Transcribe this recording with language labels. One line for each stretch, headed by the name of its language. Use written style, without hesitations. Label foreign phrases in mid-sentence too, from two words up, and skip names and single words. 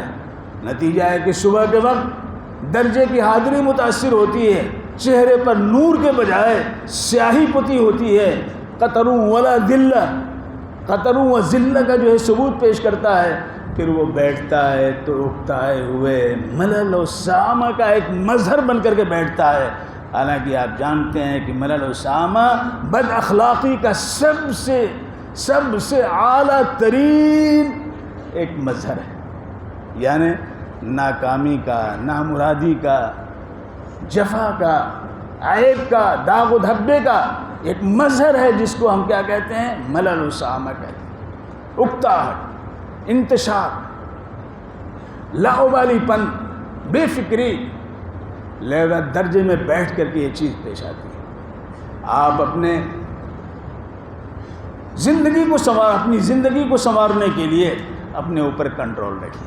Urdu: نتیجہ ہے کہ صبح کے وقت درجے کی حاضری متاثر ہوتی ہے، چہرے پر نور کے بجائے سیاہی پتی ہوتی ہے،
Arabic: قطروں ولا ذلہ، قطروں و ذلہ
Urdu: کا جو ہے ثبوت پیش کرتا ہے، پھر وہ بیٹھتا ہے تو اکتائے ہوئے
Arabic: ملل و سامہ
Urdu: کا ایک مظہر بن کر کے بیٹھتا ہے۔ حالانکہ آپ جانتے ہیں کہ
Arabic: ملل و سامہ
Urdu: بد اخلاقی کا سب سے اعلیٰ ترین ایک مظہر ہے، یعنی ناکامی کا، نامرادی کا، جفا کا، عیب کا، داغ و دھبے کا ایک مظہر ہے، جس کو ہم کیا کہتے ہیں؟
Arabic: ملل و سامہ
Urdu: کہتے ہیں۔ اکتاہٹ، انتشار، لاابالی پن، بے فکری، لہذا درجے میں بیٹھ کر کے یہ چیز پیش آتی ہے۔ آپ اپنے زندگی کو اپنی زندگی کو سنوارنے کے لیے اپنے اوپر کنٹرول رکھیے.